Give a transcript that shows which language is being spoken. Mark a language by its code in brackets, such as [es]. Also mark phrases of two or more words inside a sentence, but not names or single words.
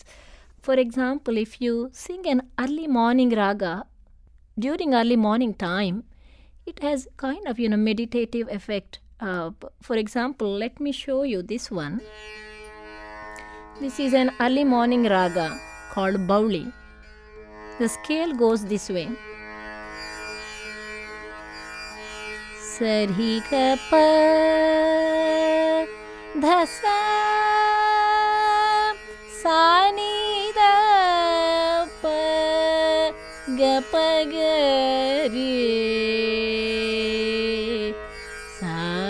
[en] For example, if you sing an early morning raga during early morning time, it has kind of, meditative effect. For example, let me show you this one. This is an early morning raga called Bauli. The scale goes this way. Sarhi ka pa dhasa sani da pa ga pa ga re sa